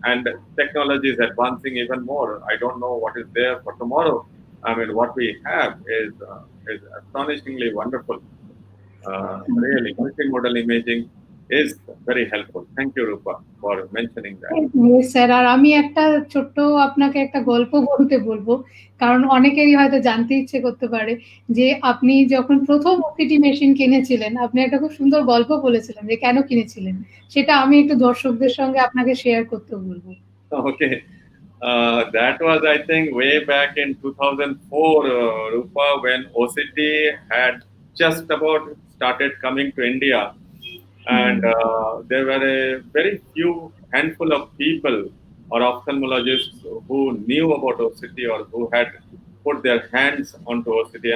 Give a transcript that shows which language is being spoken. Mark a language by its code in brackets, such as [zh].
[en] And technology is advancing even more. I don't know what is there for tomorrow. I mean, what we have is astonishingly wonderful. Really, multimodal imaging is very helpful. Thank you, Rupa, for mentioning that. [bn] Sir, আর আমি একটা ছোট্ট আপনাকে একটা গল্প বলতে বলবো, কারণ অনেকেরই হয়তো জানতে ইচ্ছে করতে পারে যে আপনি যখন প্রথম ওসিটি মেশিন কিনেছিলেন, আপনি একটা খুব সুন্দর গল্প বলেছিলেন যে কেন কিনেছিলেন, সেটা আমি একটু দর্শকদের সঙ্গে আপনাকে শেয়ার করতে বলবো। [en] Okay. That was, I think, way back in 2004, Rupa, when OCT had just about started coming to India. And there were a very few handful of people or ophthalmologists who knew about OCT or who had put their hands onto OCT.